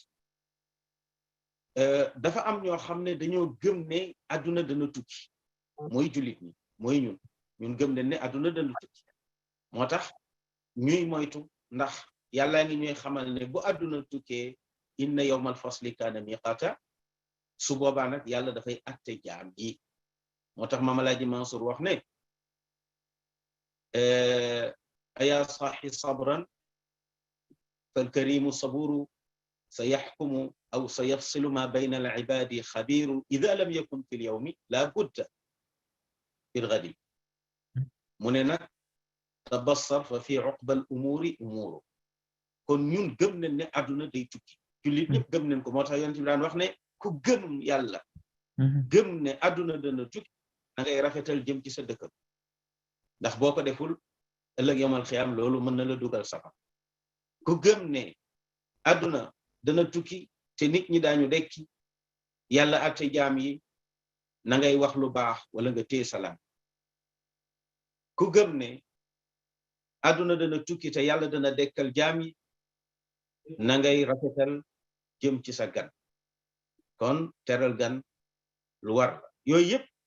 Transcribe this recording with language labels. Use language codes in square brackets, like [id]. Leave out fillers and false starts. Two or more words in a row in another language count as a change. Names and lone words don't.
[wo] dafa am ñoo xam ne dañoo gëm ne adduna dana tukki mooy jullit ñi mooy ñun gëm ne adduna dana tukki moo tax ñuy moytu ndax yàllaa ngi ñuy xamal ne bu adduna tukkee [ar] إن يوم الفصل كان ميقاتا [wo] su boobaa nag yàlla dafay atte jaam yi moo tax Maam Alaaji Mansour wax ne [ar] أيا صاح صبرا فالكريم صبور سيحكم أو سيفصل ما بين العباد خبير إذا لم يكن في اليوم لا بد في الغد مننا تبصر ففي عقب الأمور أمور [wo] kon ñun gëm nañ ne àdduna day tukki jullit ñëpp gëm nañ ko moo tax yonent bi daan wax ne ku gëm yàlla gëm ne àdduna dana tukki da ngay rafetal jëm ci sa dëkk ndax boo ko deful ëllëg [ar] يوم القيامة [wo] loolu mën na la dugal safara ku gëm ne àdduna dana tukki te nit ñi daañu dekki yàlla atte jaam yi na ngay wax lu baax wala nga téye salaam ku gëm ne àdduna dana tukki te yàlla dana dekkal jaam yi na ngay rafetal jëm ci sa gan kon teral gan lu war la yooyu yëpp